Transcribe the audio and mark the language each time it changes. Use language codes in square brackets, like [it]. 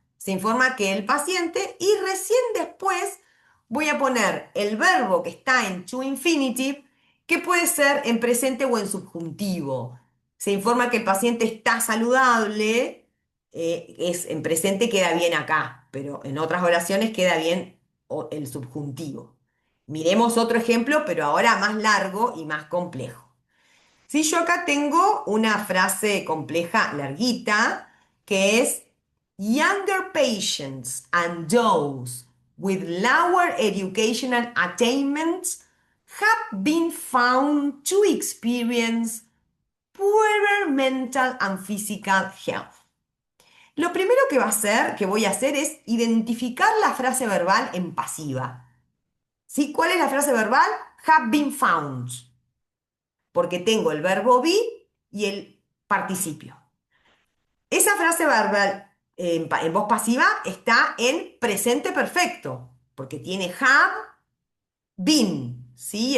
[es] Se informa que el paciente y recién después voy a poner el verbo que está en to infinitive, que puede ser en presente o en subjuntivo. Se informa que el paciente está saludable, es en presente queda bien acá, pero en otras oraciones queda bien el subjuntivo. Miremos otro ejemplo, pero ahora más largo y más complejo. Sí, yo acá tengo una frase compleja, larguita, que es [en] younger patients and those with lower educational attainments have been found to experience poorer mental and physical health. [es] Lo primero que voy a hacer es identificar la frase verbal en pasiva. ¿Sí? ¿Cuál es la frase verbal? [en] Have been found, [es] porque tengo el verbo be y el participio. Esa frase verbal en voz pasiva está en presente perfecto, porque tiene have been, ¿sí?